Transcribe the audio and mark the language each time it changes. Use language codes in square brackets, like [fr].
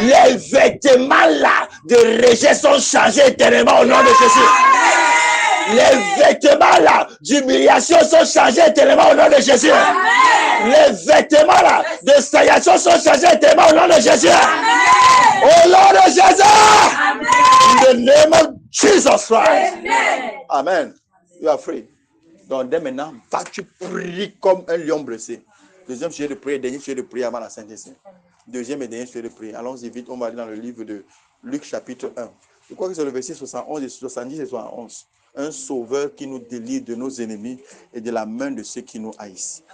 [fr] Les vêtements là de rejet sont changés éternellement au nom de Jésus. Amen. Les vêtements là d'humiliation sont changés éternellement au nom de Jésus. Amen. Les vêtements là de stagnation sont changés éternellement au nom de Jésus. Amen. Au nom de Jésus. Amen. [en] In the name of Jesus Christ. Amen. Amen. You are free. [fr] Donc dès maintenant, vas-tu prier comme un lion blessé. Deuxième sujet de prière, dernier sujet de prière avant la Sainte-Sainte. Deuxième et dernier sujet de prière. Allons-y vite, on va aller dans le livre de Luc chapitre 1. Je crois que c'est le verset 71 et 70 et 71. Un sauveur qui nous délivre de nos ennemis et de la main de ceux qui nous haïssent.